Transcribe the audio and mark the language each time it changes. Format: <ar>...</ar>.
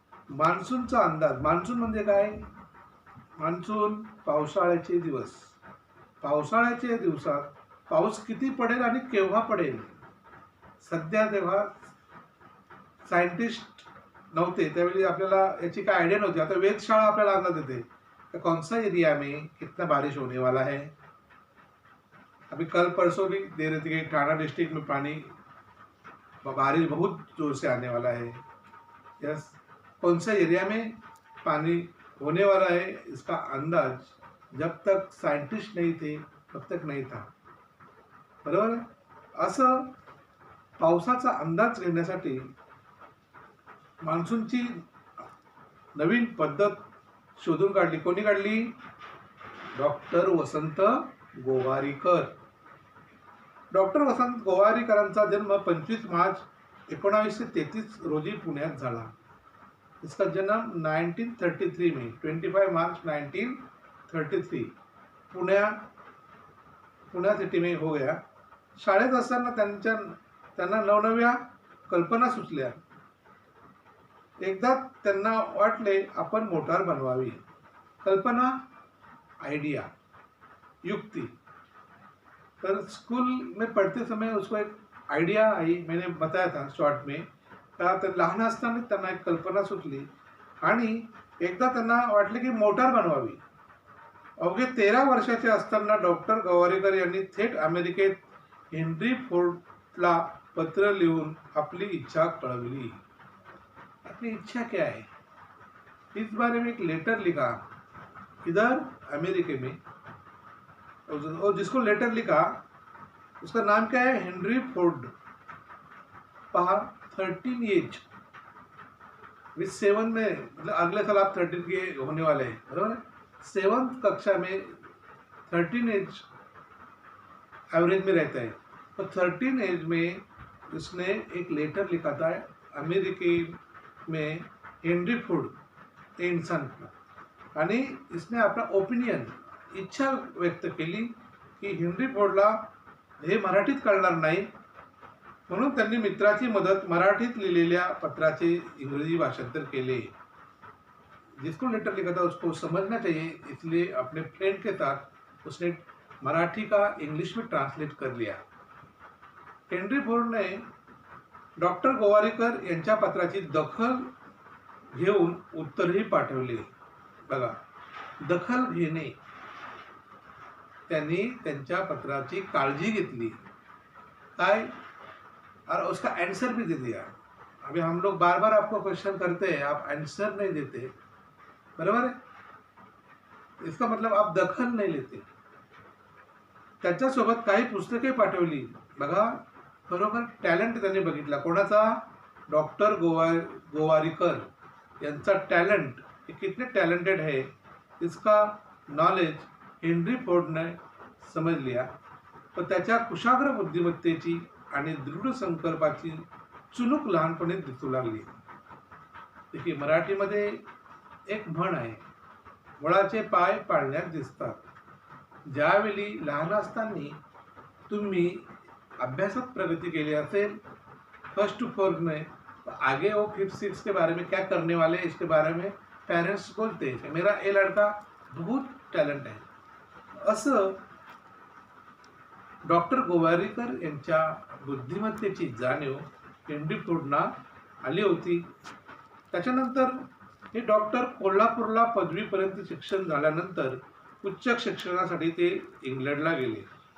<mr>मान्सूनचा अंदाज. मान्सून म्हणजे काय? मान्सून पावसाळ्याचे दिवस. पावसाळ्याच्या दिवसात पाऊस किती पडेल आणि केव्हा पडेल. सध्या तेव्हा सायंटिस्ट नव्हते त्यावेळी आपल्याला याची काय आयडिया नव्हती. आता वेधशाळा आपल्याला अंदाज देते</mr> <hi>कि कौन सा एरिया में कितना बारिश होने वाला है. अभी कल परसों भी दे रहे थे कि ठाणा डिस्ट्रिक्ट में पानी बारिश बहुत जोर से आने वाला है. यस, कौन सा एरिया में पानी होने वाला है इसका अंदाज जब तक साइंटिस्ट नहीं थे तब तक नहीं था.</hi> <mr>बरोबर. असं पावसाचा अंदाज घेण्यासाठी मान्सूनची नवीन पद्धत शोधून काढली. कोणी काढली? डॉक्टर वसंत गोवारीकर. डॉक्टर वसंत गोवारीकरांचा जन्म 25 मार्च 1933 रोजी पुण्यात झाला.</mr> <hi>इसका जन्म 1933 में 25 मार्च 1933 पुण्या सिटी में हो गया.</hi> <mr>शाळेत असताना त्यांना नवनव्या कल्पना सुचल्या. एकदा त्यांना वाटले आपण मोटार बनवावी. कल्पना, आइडिया, युक्ति.</mr> <hi>पर स्कूल में पढ़ते समय उसको एक आइडिया आई. मैंने बताया था शॉर्ट में का</hi> <mr>लहान असताना त्यांना एक कल्पना सुचली आणि एकदा त्यांना वाटले की मोटार बनवावी. अवघे 13 वर्षाचे असताना डॉक्टर गोवारीकर यांनी थेट अमेरिकेत हेनरी फोर्डला पत्र लिहून</mr> <hi>अपनी इच्छा</hi> <mr>कळवली.</mr> <hi>अपनी इच्छा क्या है इस बारे में एक लेटर लिखा इधर अमेरिके में. और जिसको लेटर लिखा उसका नाम क्या है? Henry Ford.</hi> <mr>पहा,</mr> <hi>13 एज विथ 7 में, मतलब अगले साल आप 13 के होने वाले हैं. बराबर. 7th कक्षा में 13 एज एवरेज में रहता है. तो 13 एज में उसने एक लेटर लिखा था अमेरिकी में हेनरी फोर्ड एंडसन को.</hi> <mr>आणि</mr> <hi>इसने</hi> <mr>आपला ओपिनियन, इच्छा व्यक्त केली की हेनरी फोर्डला हे मराठीत कळणार नाही म्हणून त्यांनी मित्राची मदत मराठीत लिहिलेल्या पत्राचे इंग्रजी भाषांतर केले.</mr> <hi>जिसको लेटर लिखा था उसको समझना चाहिए, इसलिए अपने फ्रेंड के साथ उसने मराठी का इंग्लिश में ट्रांसलेट कर लिया.</hi> <mr>हेनरी फोर्डने डॉक्टर गोवारीकर यांच्या पत्राची दखल घेऊन उत्तरही पाठवले. बघा, दखल घेणे. त्यांनी त्यांच्या पत्राची काळजी घेतली. काय?</mr> <hi>और उसका आंसर भी दे दिया. अभी हम लोग बार बार आपको क्वेश्चन करते हैं, आप आंसर नहीं देते. बराबर है. इसका मतलब आप दखल नहीं लेते.</hi> <mr>त्याच्यासोबत काही पुस्तके पाठवली. बघा, खरोखर टॅलेंट त्यांनी बघितला. कोणाचा? डॉक्टर गोवारीकर यांचा टॅलेंट.</mr> <hi>कितने टैलेंटेड है इसका नॉलेज हेनरी फोर्ड ने समज लिया.</hi> <mr>पण त्याच्या कुशाग्र बुद्धिमत्तेची आणि दृढ संकल्पाची चुणूक लहानपणी दिसू लागली. देखील मराठीमध्ये एक म्हण आहे, मुळाचे पाय पाळण्यात दिसतात. ज्यावेळी लहान असताना तुम्ही अभ्यासात प्रगती केली असेल</mr> <hi>फर्स्ट टू फोर्थ में, तो आगे वो 5th 6th के बारे में क्या करने वाले हैं इसके बारे में पेरेंट्स बोलते हैं. मेरा ये लड़का बहुत</hi> <mr>टॅलेंट आहे. असं डॉक्टर गोवारीकर यांच्या बुद्धिमत्तेची जाणीव हेनरी फोर्डना आली होती. त्याच्यानंतर हे डॉक्टर कोल्हापूरला पदवीपर्यंत शिक्षण झाल्यानंतर उच्च शिक्षणासाठी ते इंग्लंडला गेले.</mr>